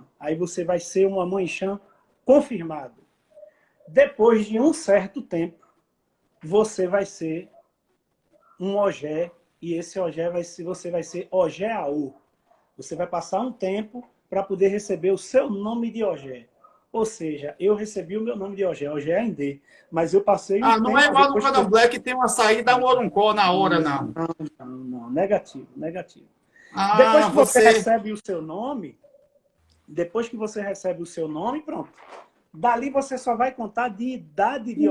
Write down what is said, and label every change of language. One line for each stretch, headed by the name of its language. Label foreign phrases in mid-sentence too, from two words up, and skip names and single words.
Portuguese: Aí você vai ser um amon-ixã confirmado. Depois de um certo tempo, você vai ser um ogé, e esse ogé você vai ser ogé-aô. Você vai passar um tempo para poder receber o seu nome de ogé. Ou seja, eu recebi o meu nome de ogé, ogé Aindê, mas eu passei um tempo... Não é igual no candomblé que tem uma saída Moruncó na hora, não. Não, negativo. Depois que você recebe o seu nome, pronto. Dali você só vai contar de idade de ogé.